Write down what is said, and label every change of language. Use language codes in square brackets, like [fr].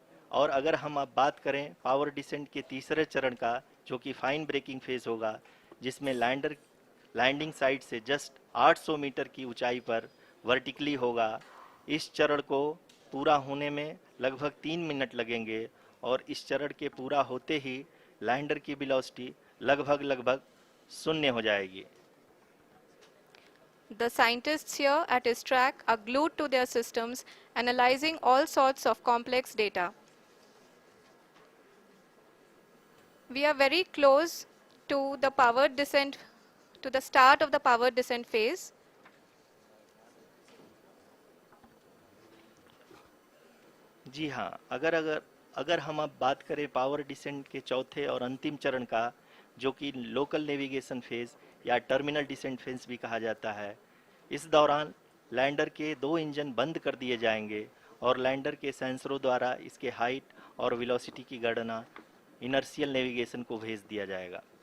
[hi] और अगर हम अब बात करें पावर डिसेंट के तीसरे चरण का, जो कि फाइन ब्रेकिंग फेज होगा, जिसमें लैंडर लैंडिंग साइट से जस्ट 800 मीटर की ऊंचाई पर वर्टिकली होगा। इस चरण को पूरा होने में लगभग 3 मिनट लगेंगे और इस चरण के पूरा होते ही लैंडर की वेलोसिटी लगभग शून्य हो जाएगी। [en] The scientists here at ISTRAC are glued to their systems, analyzing all sorts of complex data. We are very close to the powered descent, to the start of the powered descent phase. [hi] जी हाँ, अगर हम अब बात करें power descent के चौथे और अंतिम चरण का, जो कि लोकल नेविगेशन फेज या टर्मिनल डिसेंट फेज भी कहा जाता है, इस दौरान लैंडर के 2 इंजन बंद कर दिए जाएंगे और लैंडर के सेंसरों द्वारा इसके हाइट और वेलोसिटी की गणना इनर्शियल नेविगेशन को भेज दिया जाएगा।